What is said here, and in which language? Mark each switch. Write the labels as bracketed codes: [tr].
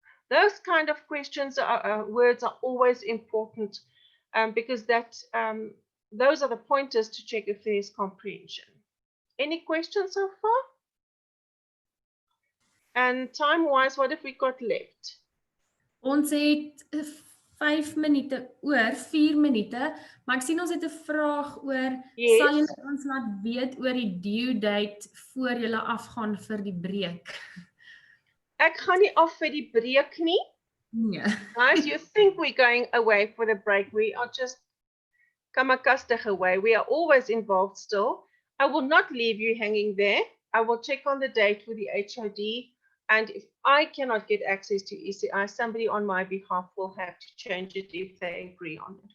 [en] Those kind of questions, words are always important because those are the pointers to check if there is comprehension. Any questions so far? And time-wise, what have we got left? [af] Ons het 5 minute oor, 4 minute, maar ek sien ons het 'n vraag oor, [en] Yes. [af] sal julle ons laat weet oor die due date voor julle afgaan vir die breek? Ek gaan nie af vir die breek nie. Nee. [en] Guys, you think we're going away for the break. We are just kamakastig away. We are always involved still. I will not leave you hanging there. I will check on the date with the HOD. And if I cannot get access to ECI, somebody on my behalf will have to change it if they agree on it.